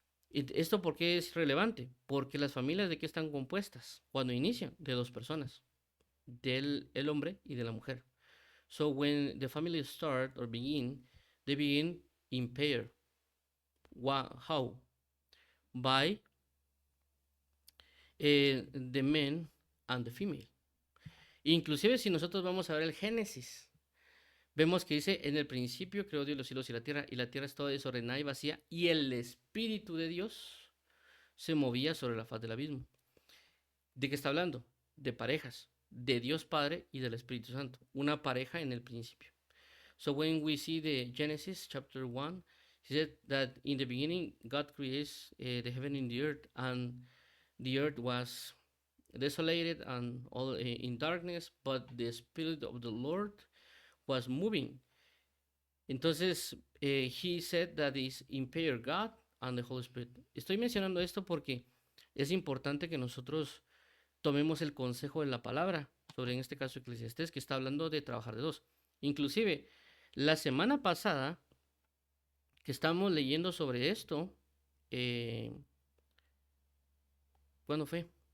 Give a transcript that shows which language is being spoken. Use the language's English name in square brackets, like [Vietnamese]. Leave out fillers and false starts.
[Spanish] ¿Esto por qué es relevante? Porque las familias de qué están compuestas cuando inician, de dos personas, del el hombre y de la mujer. [English] So when the family start or begin, they begin in pair. How? By the man and the female. [Spanish] Inclusive si nosotros vamos a ver el Génesis, vemos que dice, en el principio creó Dios los cielos y la tierra estaba desordenada y vacía, y el Espíritu de Dios se movía sobre la faz del abismo. ¿De qué está hablando? De parejas, de Dios Padre y del Espíritu Santo. Una pareja en el principio. [English] So when we see the Genesis chapter 1, he said that in the beginning God creates the heaven and the earth was desolated and all in darkness, but the Spirit of the Lord was moving. Entonces, he said that is impaired God and the Holy Spirit. [Spanish] Estoy mencionando esto porque es importante que nosotros tomemos el consejo de la palabra, sobre en este caso Eclesiastés, que está hablando de trabajar de dos. Inclusive, la semana pasada que estamos leyendo sobre esto, ¿cuándo fue?